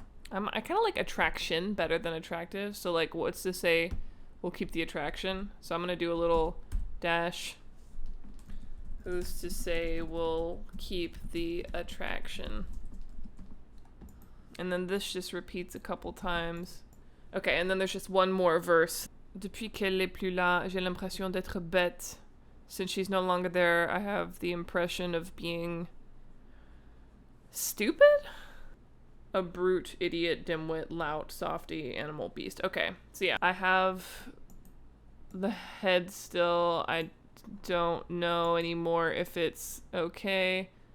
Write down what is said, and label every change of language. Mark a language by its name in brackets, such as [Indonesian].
[English] I kind of like attraction better than attractive, so like what's to say we'll keep the attraction? So I'm gonna do a little dash. Who's to say we'll keep the attraction? And then this just repeats a couple times. Okay, and then there's just one more verse. [French] Depuis qu'elle est plus là, j'ai l'impression d'être bête. [English] Since she's no longer there, I have the impression of being stupid? A brute, idiot, dimwit, lout, softy, animal, beast. Okay, so yeah, I have the head still. I don't know anymore if it's okay.